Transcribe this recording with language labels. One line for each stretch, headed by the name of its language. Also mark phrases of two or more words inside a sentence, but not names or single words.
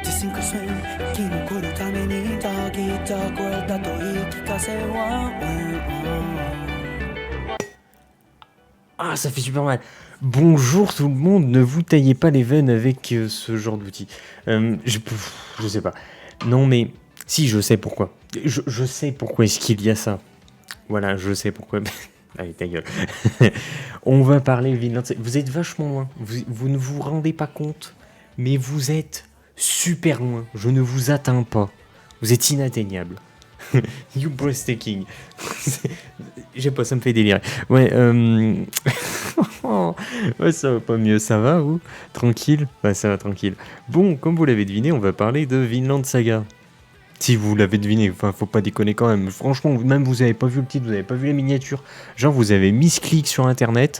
Japanese: 生き残るためにたぎった声だと言い聞かせは
French: Ah, ça fait super mal. Bonjour tout le monde, ne vous taillez pas les veines avec ce genre d'outil. Je sais pas. Non mais, si, je sais pourquoi. Je sais pourquoi est-ce qu'il y a ça. Voilà, je sais pourquoi. Allez, ta gueule. On va parler Vinland Saga. Vous êtes vachement loin. Vous ne vous rendez pas compte, mais vous êtes super loin. Je ne vous atteins pas. Vous êtes inatteignable.
English: You breathtaking.
French: Je sais pas, ça me fait délirer. Ouais, ouais, ça va pas mieux, ça va, vous? Tranquille? Ouais, ça va, tranquille. Bon, comme vous l'avez deviné, on va parler de Vinland Saga. Si vous l'avez deviné, enfin, faut pas déconner quand même. Franchement, même vous avez pas vu le titre, vous avez pas vu la miniature. Genre, vous avez mis ce clic sur internet.